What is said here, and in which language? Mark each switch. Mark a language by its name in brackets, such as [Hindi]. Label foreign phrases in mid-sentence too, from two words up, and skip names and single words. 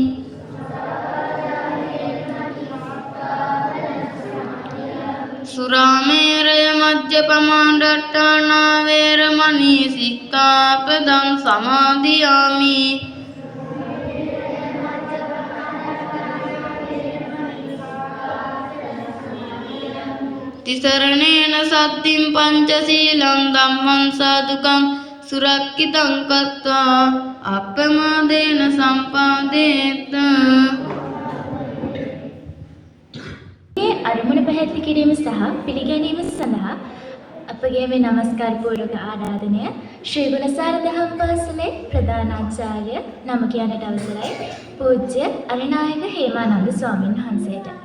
[Pali] सुरामेरय मद्यपमादट्टाना वैरमणि सिक्खापदं समादयामि तिसरणेन सद्दिं पंचशीलं धम्मं साधुकं सुरक्षितं कृत्वा අප්‍රමාදේන සම්පාදේත. [Sinhala] මේ අරමුණ පැහැදිලි කිරීම සහ පිළිගැනීම සඳහා අපගේ මේ නමස්කාර පූර්වක ආරාධනය ශ්‍රී ගුණසාර දහම් පාසලේ ප්‍රධානාචාර්ය නම කියන්නට අවසරයි පූජ්‍ය අරිනායක හේමානන්ද ස්වාමීන් වහන්සේට.